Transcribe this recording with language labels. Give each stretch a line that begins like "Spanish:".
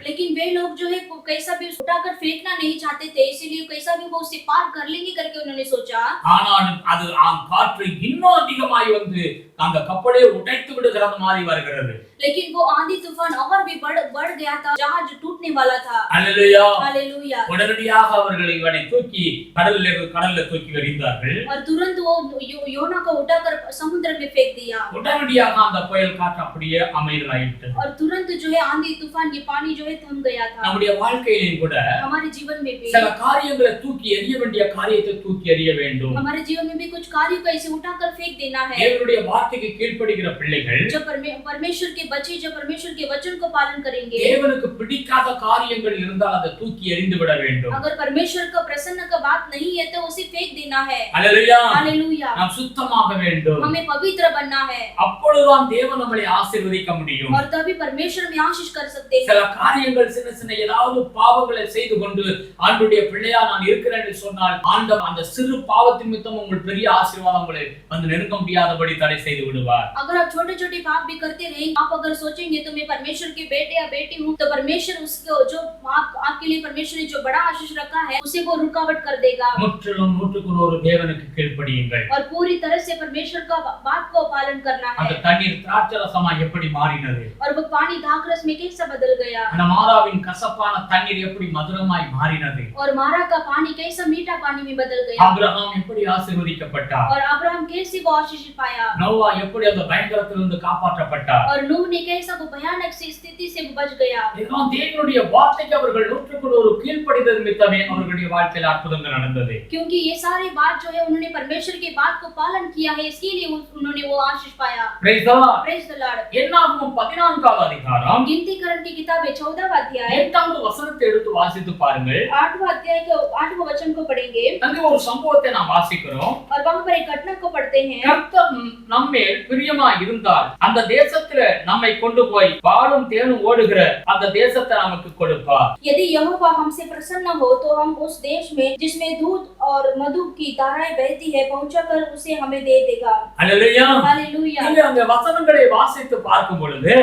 Hindi: लेकिन वे लोग जो है कैसा भी उठाकर फेंकना नहीं चाहते थे, इसीलिए कैसा भी वो उसे पार कर लेंगे करके उन्होंने सोचा.
Tamil: ஆனால் அது காற்று இன்னும் அதிகமாய் வந்து அந்த கப்பலை உடைத்து விடுகிறது மாதிரி வருகிறது.
Hindi: लेकिन वो आंधी तूफान और भी बढ़ गया था, जहाज टूटने वाला था. हालेलुया. हालेलुया.
Tamil: உடனடியாக அவர்கள் இவனை தூக்கி கடல்ல தூக்கி எறிந்தார்கள்.
Hindi: और तुरंत वो योना को उठाकर समुद्र में फेंक दिया.
Tamil: உடனடியாக அந்த புயல் காற்று அப்படியே அமைதலாயிற்று.
Hindi: और तुरंत जो है आंधी तूफान ये पानी जो है थम गया था.
Tamil: நம்முடைய வாழ்க்கையிலும் கூட
Hindi: हमारे जीवन में भी
Tamil: சில காரியங்களை தூக்கி எறிய வேண்டிய காரியத்தை தூக்கி எறிய வேண்டும்.
Hindi: हमारे जीवन में भी कुछ कार्यों को ऐसे उठाकर फेंक देना है.
Tamil: தேவனுடைய வார்த்தைக்கு கீழ்ப்படிகிற பிள்ளைகள்,
Hindi: जो परमेश्वर के बच्चे जो परमेश्वर के वचन को पालन करेंगे,
Tamil: தேவனுக்கு பிடிக்காத காரியங்கள் இருந்தால் அதை தூக்கி எறிந்து விட வேண்டும்.
Hindi: अगर परमेश्वर का प्रसन्न का बात नहीं है तो उसे फेंक देना है. हालेलुया. हालेलुया.
Tamil: நாம் சுத்தமாக வேண்டும்.
Hindi: हमें पवित्र बनना है.
Tamil: அப்பொழுதுதான் தேவன் நம்மை ஆசீர்வதிக்க முடியும்.
Hindi: और तभी परमेश्वर में आशीष कर सकते हैं.
Tamil: சில காரியங்கள் சின்ன ஏதாவது பாவங்களை செய்து கொண்டு ஆண்டவருடைய பிள்ளையா நான் இருக்கிறேன் என்று சொன்னால் ஆண்டவர் அந்த சிறு பாவத்தின் நிமித்தம் உங்கள் பெரிய ஆசீர்வாதங்களை வந்து நெருங்க முடியாதபடி தடை செய்து விடுவார்.
Hindi: अगर आप छोटे-छोटे पाप भी करते रहेंगे, आप अगर सोचेंगे तो मैं परमेश्वर के बेटे या बेटी हूं, तो परमेश्वर उसको जो आपके लिए परमेश्वर ने जो बड़ा आशीष रखा है उसे वो रुकावट कर देगा.
Tamil: முற்றிலும் 100க்கு தேவனுக்கு கீழ்ப்படியுங்கள்.
Hindi: और पूरी तरह से परमेश्वर का बात को पालन करना है.
Tamil: அந்த தண்ணீர் திராட்சரசமாய் எப்படி மாறினது,
Hindi: और वो पानी दाखरस में कैसा बदल गया,
Tamil: அந்த மாறாவின் கசப்பான தண்ணீர் எப்படி மதுரமாய் மாறினது,
Hindi: और मारा का पानी कैसा मीठा पानी में बदल गया,
Tamil: ஆபிரகாம் எப்படி ஆசீர்வதிக்கப்பட்டார்,
Hindi: और अब्राहम कैसे वो आशीष पाया,
Tamil: நோவா எப்படி அந்த பயங்கரத்திலிருந்து காப்பாற்றப்பட்டார்,
Hindi: और नूह ने कैसा वो भयानक सी स्थिति से बच गया.
Tamil: இதெல்லாம் தேவனுடைய வார்த்தைக்கு அவர்கள் 100க்கு கீழ்ப்படிந்தது நிமித்தமே அவர்களுடைய வாழ்க்கையில் அற்புதங்கள் நடந்தது.
Hindi: क्योंकि ये सारी बात जो है उन्होंने परमेश्वर की बात को पालन किया है, इसके लिए उन्होंने वो आशीष पाया.
English: Praise the Lord. Praise the Lord.
Tamil: என்னாகும் 14வது அதிகாரம்
Hindi: गिनतीकरण की किताब 14वां अध्याय
Tamil: 8வது வசனத்தை எடுத்து வாசித்து பாருங்கள்.
Hindi: 8वां अध्याय के 8वां वचन को पढ़ेंगे
Tamil: அங்கே ஒரு சம்பவத்தை நாம் வாசிக்கிறோம்.
Hindi: और वहां पर एक घटना को पढ़ते हैं.
Tamil: கர்த்தர் நம்மேல் பிரியமாய் இருந்தால் அந்த தேசத்திலே நம்மை கொண்டு போய் பாலும் தேனும் ஓடுகிற அந்த தேசத்தை நமக்கு கொடுப்பார்.
Hindi: यदि यहोवा हमसे प्रसन्न हो तो हम उस देश में जिसमें दूध और मधु की धाराएं बहती है पहुंचाकर उसे हमें दे देगा. हालेलुया. हालेलुया.
Tamil: இங்க அந்த வசனங்களை வாசித்து பார்க்கும் பொழுது